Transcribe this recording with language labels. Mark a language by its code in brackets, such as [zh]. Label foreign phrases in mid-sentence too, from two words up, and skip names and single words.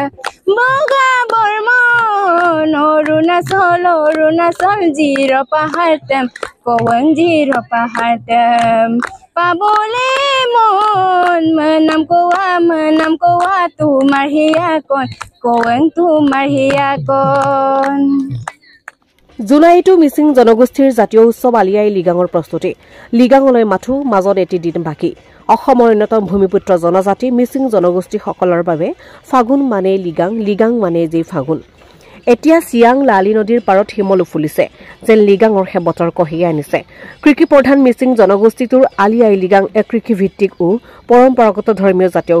[mrg] Boga bormon Arunachal jiro pahatem kowang jiro pahatem. Pabole mon menam kowa tu marhiakon kowang tu marhiakon. [as] জুলাইটো মিচিং জনগোষ্ঠীৰ জাতীয় উৎসৱ আলি আই লিগাঙৰ প্ৰস্তুতি লিগাঙলৈ মাথো মাজত এটি দিন বাকী অসমৰ অন্যতম ভূমিপুত্ৰ জনজাতি মিচিং জনগোষ্ঠীসকলৰ বাবে ফাগুন মানে লিগাং লিগাং মানে যে ফাগুন এতিয়া সিয়াং লালি নদীৰ পাৰত হিমল ফুলিছে যেন লিগাঙৰ হেবতৰ কঢ়িয়াই আনিছে কৃষি প্ৰধান মিচিং জনগোষ্ঠীটোৰ আলি আই লিগাং এক কৃষি ভিত্তিক পৰম্পৰাগত ধৰ্মীয় জাতীয়